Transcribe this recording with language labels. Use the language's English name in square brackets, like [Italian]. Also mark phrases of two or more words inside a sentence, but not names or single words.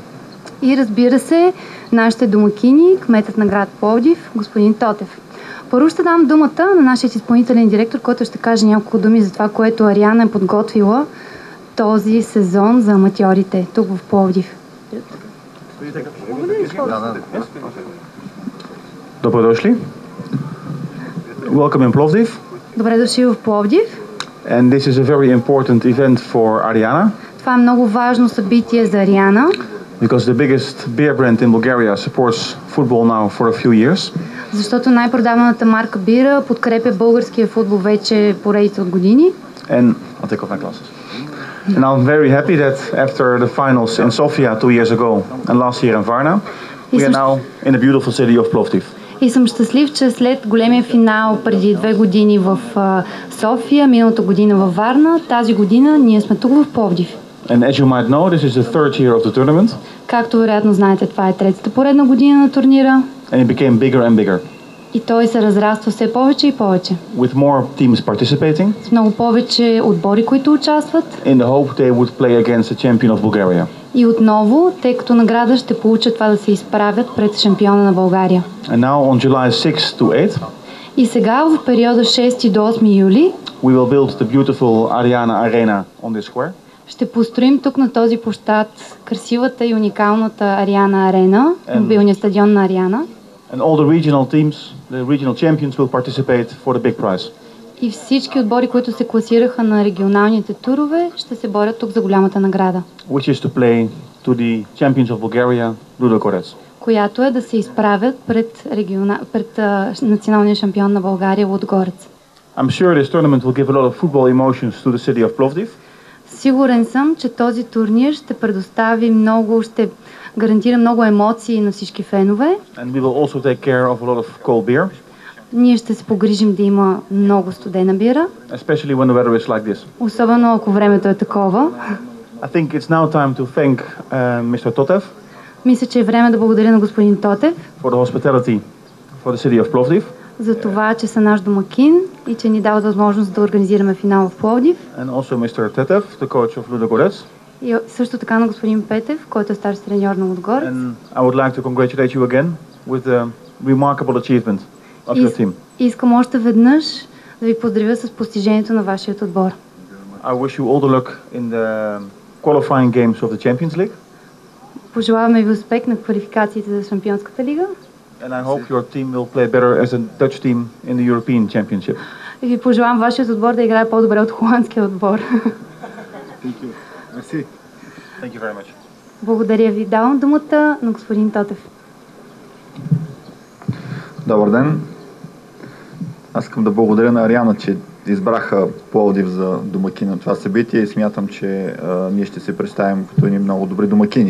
[Bulgarian] И разбира се, нашите домакини, кметът на град Пловдив, господин Тотев. Първо ще дам думата на нашия изпълнителен директор, който ще каже няколко думи за това, което Ариана е подготвила този сезон за аматьорите тук в Пловдив. Добре дошли. [English] Welcome in Plovdiv. [Bulgarian] Добре дошли в Пловдив. [English] And this is a very important event for Ariana. [Bulgarian] Това е много важно събитие за Ариана. [English] Because the biggest beer brand in Bulgaria supports football now for a few years. [Bulgarian] Защото най-продаваната марка бира подкрепя българския футбол вече поредица от години. [English] And I'll take off my glasses. And I'm very happy that after the finals in Sofia 2 years ago and last year in Varna, we are now in the beautiful city of Plovdiv. [Bulgarian] И съм щастлив, че след големия финал преди 2 години в София, миналата година във Варна, тази година ние сме тук в Пловдив. [English] And as you might know, this is the third year of the tournament. [Bulgarian] Както вероятно знаете, това е третата поредна година на турнира. [English] And it became bigger and bigger. [Bulgarian] И той се разраства все повече и повече. [English] With more teams participating. [Bulgarian] С много повече отбори, които участват. [English] In the hope they would play against the champion of Bulgaria. [Bulgarian] И отново, те като награда ще получат това да се изправят пред шампиона на България. [English] And now on July 6 to 8. [Bulgarian] И сега в периода 6 до 8 юли [English] We will build the beautiful Ariana Arena on this square. [Bulgarian] Ще построим тук на този площад красивата и уникалната Ариана Арена, мобилния стадион на Ариана. [English] And all the regional teams, the regional champions will participate for the big prize. [Bulgarian] И всички отбори, които се класираха на регионалните турове, ще се борят тук за голямата награда. [English] Which is to play to the champions of Bulgaria, Ludogorets. [Bulgarian] Която е да се изправят пред националния шампион на България, Лудогорец. [English] I'm sure this tournament will give a lot of football emotions to the city of Plovdiv. [Bulgarian] Сигурен съм, че този турнир ще предостави много, ще гарантира много емоции на всички фенове. [English] And we will also take care of a lot of cold beer. [Bulgarian] Ние ще се погрижим да има много студена бира. [English] Especially when the weather is like this. [Bulgarian] Особено ако времето е такова. [English] I think it's now time to thank Mr. Totev. [Bulgarian] Мисля, че е време да благодаря на господин Тотев. [English] For the hospitality for the city of Plovdiv. [Bulgarian] За това, че са наш домакин и че ни дават възможност да организираме финал в Пловдив. [English] And also Mr. Tetev, the coach of Ludogorets. [Bulgarian] И също така на господин Петев, който е старши треньор на Лудогорец. [English] And I would like to congratulate you again with the remarkable achievement of your team. [Bulgarian] Искам още веднъж да ви поздравя с постижението на вашият отбор. [English] I wish you all the luck in the qualifying games of the Champions League. [Bulgarian] Пожелаваме ви успех на квалификациите за Шампионската лига. [English] And I hope your team will play better as a Dutch team in the European Championship. [Bulgarian] И ви пожелавам вашият отбор да играе по-добре от холандския отбор. [English] Thank you. Merci. Thank you very much. [Bulgarian] Благодаря ви. Давам думата на господин Тотев. Добър ден. Аз искам да благодаря на Ариана, че избраха Пловдив за домакин на това събитие и смятам, че ние ще се представим като едни много добри домакини.